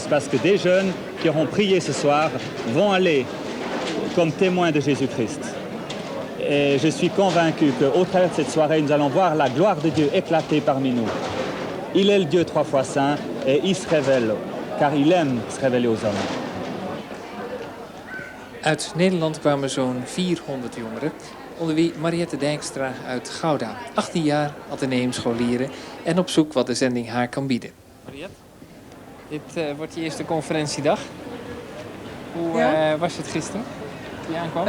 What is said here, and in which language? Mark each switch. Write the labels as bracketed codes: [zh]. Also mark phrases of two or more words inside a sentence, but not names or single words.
[fr] Parce que des jeunes qui auront prié ce soir vont aller comme témoins de Jésus-Christ. Et je suis convaincu qu'au travers de cette soirée, nous allons voir la gloire de Dieu éclater parmi nous. Il est le Dieu 3 fois saint et il se révèle, car il aime se révéler aux hommes. [nl] Uit Nederland kwamen zo'n 400 jongeren, onder wie Mariette Dijkstra uit Gouda. 18 jaar ateneumscholieren en op zoek wat de zending haar kan bieden. Mariette, dit wordt je eerste conferentiedag. Hoe was het gisteren toen je aankwam?